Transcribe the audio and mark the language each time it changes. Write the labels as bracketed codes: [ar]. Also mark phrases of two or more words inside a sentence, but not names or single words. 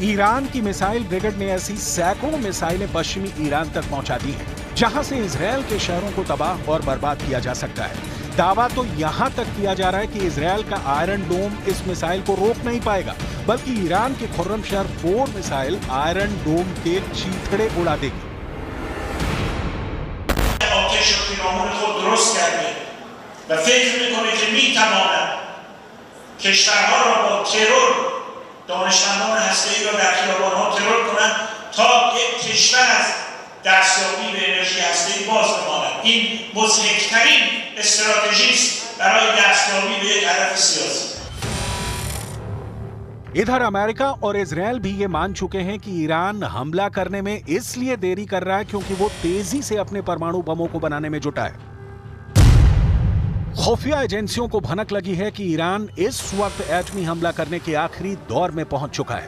[hi] ईरान की मिसाइल ब्रिगेड ने ऐसी सैकड़ों मिसाइलें पश्चिमी ईरान तक पहुंचा दी हैं, जहां से इजरायल के शहरों को तबाह और बर्बाद किया जा सकता है। दावा तो यहां तक किया जा रहा है कि इजरायल का आयरन डोम इस मिसाइल को रोक नहीं पाएगा, बल्कि ईरान के खुर्रम शहर 4 मिसाइल आयरन डोम के चीथड़े उड़ा देगी। [fa] دستیابی به انرژی هسته‌ای باز بماند. این مضحک‌ترین استراتژی است برای دستیابی به یک هدف سیاسی. [hi] इधर अमेरिका और इजरायल भी ये मान चुके हैं कि ईरान हमला करने में इसलिए देरी कर रहा है क्योंकि वो तेजी से अपने परमाणु बमों को बनाने में जुटा है। खुफिया एजेंसियों को भनक लगी है कि ईरान इस वक्त एटमी हमला करने के आखिरी दौर में पहुंच चुका है।